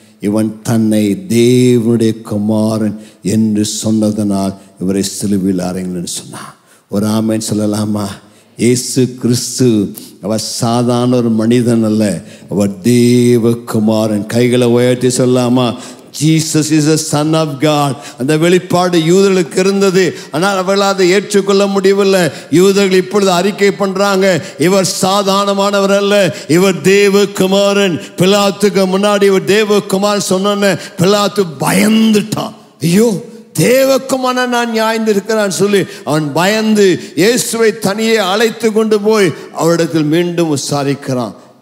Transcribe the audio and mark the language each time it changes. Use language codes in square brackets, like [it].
[ta] இவன் தன்னை தேவனுடைய குமாரன் என்று சொன்னதனால் இவரை சிலுவையில் அறையுங்கன்னு சொன்னான். ஒரு ஆமேன் சொல்லலாமா? இயேசு கிறிஸ்து அவர் சாதாரண ஒரு மனிதன் அல்ல, அவர் தேவகுமாரன். கைகளை உயர்த்தி சொல்லாமா? [en] Jesus is a son of God. [ta] அந்த வெளிப்பாடு யூதர்களுக்கு இருந்தது, ஆனால் அவர்களால் அதை ஏற்றுக்கொள்ள முடியவில்லை. யூதர்கள் இப்பொழுது அறிக்கை பண்றாங்க, இவர் சாதாரணமானவர் அல்ல, இவர் தேவகுமாரன். பிலாத்துக்கு முன்னாடி இவர் தேவகுமாரன் சொன்ன பிலாத்து பயந்துட்டான். ஐயோ, தேவகுமாரன் நான் நியாய்ந்து இருக்கிறான் சொல்லி அவன் பயந்து இயேசுவை தனியே அழைத்து கொண்டு போய் அவரிடத்தில் மீண்டும் விசாரிக்கிறான்.